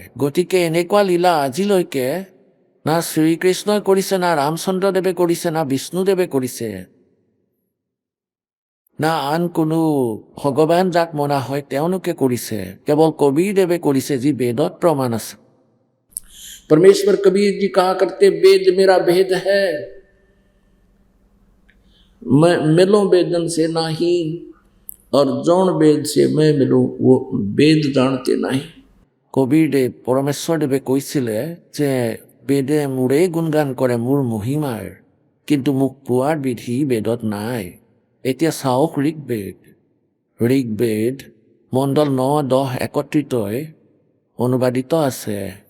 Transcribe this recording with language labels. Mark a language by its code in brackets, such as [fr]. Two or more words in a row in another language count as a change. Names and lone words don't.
[as] গতিকে এনেকুৱা লীলা আজিলৈকে না শ্ৰীকৃষ্ণই কৰিছে, না ৰামচন্দ্ৰদেৱে কৰিছে, না বিষ্ণুদেৱে কৰিছে, না আন কোনো ভগৱান যাক মনা হয় তেওঁলোকে কৰিছে। কেৱল কবিৰদেৱে কৰিছে, যি বেদত প্ৰমাণ আছে। [hi] परमेश्वर कबीर जी कहा करते, वेद मेरा भेद है, मैं मिलूं वेदन से नाही, और जौन वेद से मैं मिलूं वो वेद जानते नहीं। [as] কবিৰদেৱ পৰমেশ্বৰদেৱে কৈছিলে যে বেদে মোৰেই গুণগান কৰে মোৰ মহিমাৰ, কিন্তু মোক পোৱাৰ বিধি বেদত নাই। এতিয়া চাওক ঋগ্বেদ মণ্ডল 9, 10 একত্ৰিতই অনুবাদিত আছে।